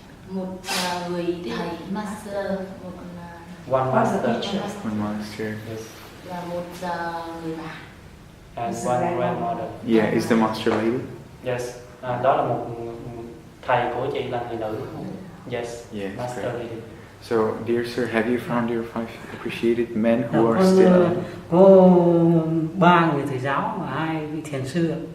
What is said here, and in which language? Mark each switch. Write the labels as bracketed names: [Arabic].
[Vietnamese] Một người thầy master, một [English] One master. One master. Yes. [Vietnamese] và một người bạn. [English] And one grandmother. Yeah, is the master lady? Yes. [Vietnamese] Đó là một thầy của chị là người nữ. [English] Yes. Yeah, Master great. lady. So, dear sir, have you found your 5 appreciated men who are still alive? [Vietnamese] Có 3 người thầy giáo và 2 vị thiền sư.